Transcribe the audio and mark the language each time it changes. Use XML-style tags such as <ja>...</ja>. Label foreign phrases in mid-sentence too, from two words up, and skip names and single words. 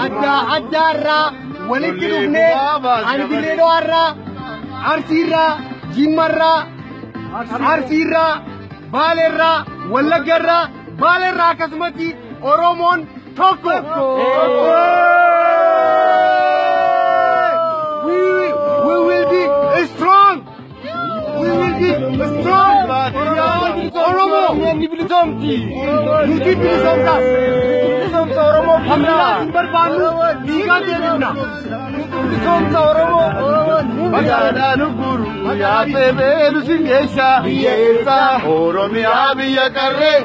<om>adda addaarraa walitti Ijoollee dhufnee gumaa baasne. ani Dirree Dhawaarraa, Arsiirraa, Jimmarraa, Arsiirraa, Baaleerraa, Wallaggarraa, Baaleerraa akkasumatti Oromoon tokko.</om> <en>We will, we will be strong. We will be strong.</en> <om>Oromoo. Nuti bilisoomsa. Bilisoomsa Oromoo. Familia sin barbaannu. Dhiigaan deebifna. Nuti bilisoomsa Oromoo. Magaalaa Nugguru, yaa Feebee nu sin geessa. Biyya eessa? Oromiyaa biyya qarree.</om>